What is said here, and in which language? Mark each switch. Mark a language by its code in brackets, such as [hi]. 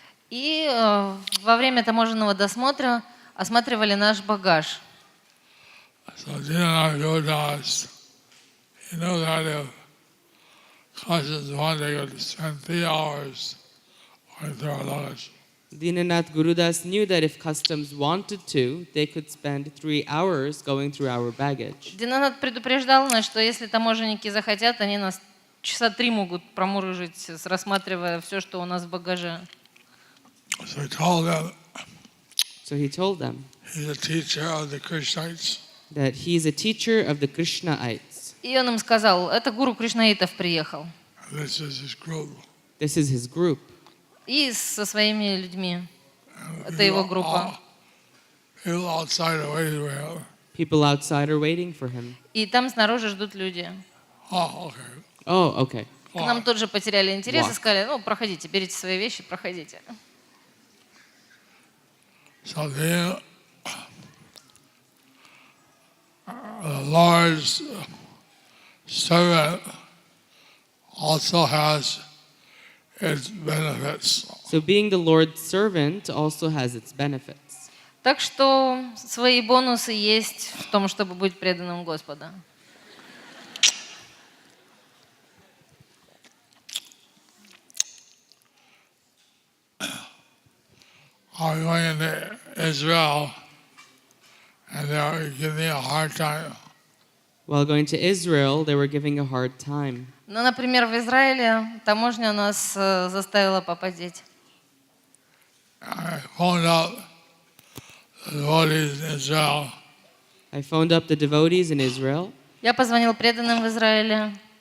[ru] и во время таможенного досмотра осматривали наш багаж. [en] So Dina Godas, you know that if customs one, they could spend 3 hours going through our luggage. Dinanath Gurudas knew that if customs wanted to, they could spend 3 hours going through our baggage. [ru] Динанат предупреждал нас, что если таможенники захотят, они нас часа 3 могут промурыжить, рассматривая все, что у нас в багаже. [en] So he told them So he told them he's a teacher of the Krishnites. that he is a teacher of the Krishnaites. [ru] И он им сказал, это гуру Кришнаитов приехал. [en] This is his group. This is his group. [ru] И со своими людьми. Это его группа. [en] People outside are waiting for him. People outside are waiting for him. [ru] И там снаружи ждут люди. [en] Oh, okay. Oh, okay. [ru] К нам тут же потеряли интерес и [en] Wow. [ru] сказали, ну, проходите, берите свои вещи, проходите. [en] So the Lord's servant also has its benefits. So being the Lord's servant also has its benefits. [ru] Так что свои бонусы есть в том, чтобы быть преданным Господа. [en] I'm going into Israel, and they're giving me a hard time. While going to Israel, they were giving a hard time. [ru] Ну, например, в Израиле таможня нас заставила попадеть. [en] I phoned up the devotees in Israel. I phoned up the devotees in Israel, [ru] Я позвонил преданным в Израиле